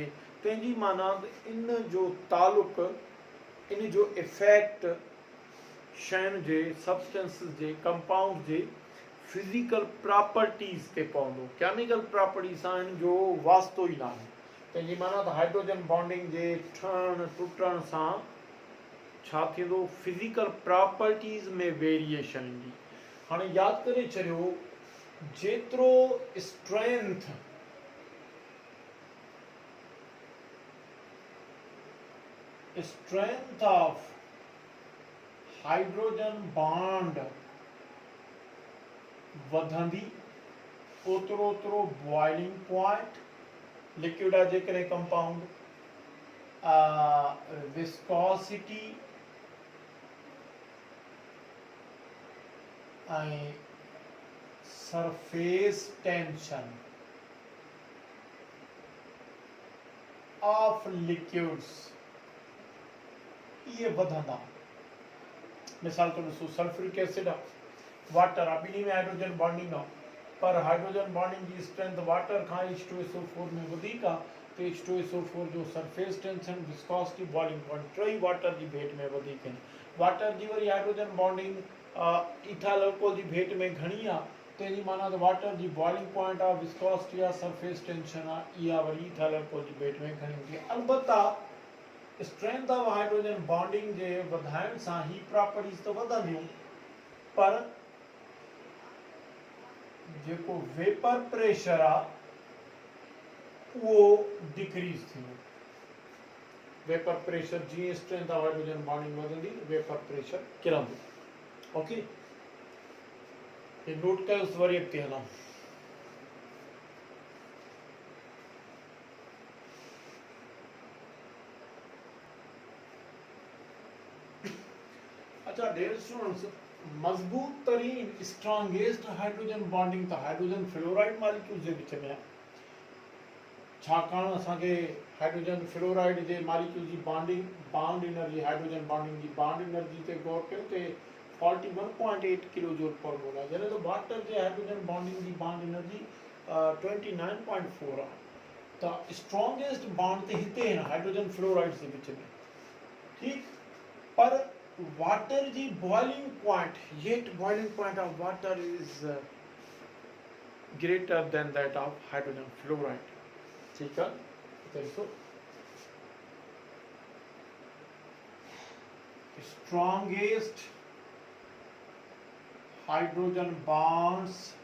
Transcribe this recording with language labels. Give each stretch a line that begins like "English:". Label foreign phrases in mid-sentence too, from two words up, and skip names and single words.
Sindhi: तंहिंजी माना इन जो तालुक इन जो इफेक्ट शयुनि जे सब्सटेंसिस जे कंपाउंड जे
English: physical properties
Sindhi: ते पवंदो.
English: chemical properties
Sindhi: सां इन जो वास्तो ई न आहे. तंहिंजी माना त
English: hydrogen bonding
Sindhi: जे ठहण टुटण सां छा थींदो,
English: physical properties
Sindhi: में वेरिएशन ईंदी. हाणे यादि करे छॾियो जेतिरो
English: strength of hydrogen bond
Sindhi: वधंदी ओतिरो
English: boiling point liquid
Sindhi: आहे जेकॾहिं
English: compound viscosity
Sindhi: ऐं
English: surface tension of liquids
Sindhi: ये वधंदा. मिसाल तो ॾिसो
English: sulfuric acid
Sindhi: आहे, वाटर आहे, ॿिन्ही में
English: hydrogen bonding
Sindhi: आहे, पर
English: hydrogen bonding
Sindhi: जी स्ट्रेंथ वाटर खां H2SO4 में वधीक आहे त H2SO4 जो
English: surface tension viscosity boiling point
Sindhi: टई वाटर जी भेट में वधीक आहिनि. वाटर जी वरी
English: hydrogen bonding ethyl alcohol
Sindhi: जी भेट में घणी आहे. तंहिंजी माना त वाटर जी
English: boiling point
Sindhi: आहे, विस्कोसिटी आहे,
English: surface tension
Sindhi: आहे, इहा वरी
English: ethyl alcohol
Sindhi: जी भेट में घणी हूंदी आहे. अलबत्ता
English: strength of hydrogen bonding
Sindhi: जे वधाइण सां ही प्रॉपर्टीज़ त वधंदियूं, पर जेको
English: vapor pressure
Sindhi: आहे उहो डिक्रीज़ थींदो.
English: vapor pressure
Sindhi: जीअं
English: strength of hydrogen bonding
Sindhi: वधंदी
English: vapor pressure
Sindhi: किरंदो. ओके, ये नोट कयोसि. वरी अॻिते हलूं. अच्छा
English: dear students,
Sindhi: मजबूत तरीन
English: strongest hydrogen bonding
Sindhi: त
English: hydrogen fluoride molecules
Sindhi: जे विच में आहे. छाकाणि असांखे
English: hydrogen fluoride
Sindhi: जे मॉलिक्यूल जी
English: bond energy hydrogen bonding
Sindhi: जी
English: bond energy
Sindhi: ते गौर कयो त 41.8
English: kilo joule per mole
Sindhi: आहे, जॾहिं त वाटर जे
English: hydrogen bonding
Sindhi: जी
English: bond energy
Sindhi: 29.4 आहे. त
English: strongest bond
Sindhi: त हिते आहिनि
English: hydrogen fluoride
Sindhi: जे विच में. ठीकु,
English: पर वाटर जी boiling point, yet boiling point of water is greater than that of hydrogen fluoride.
Hindi: ठीक है, देखो
English: strongest hydrogen bonds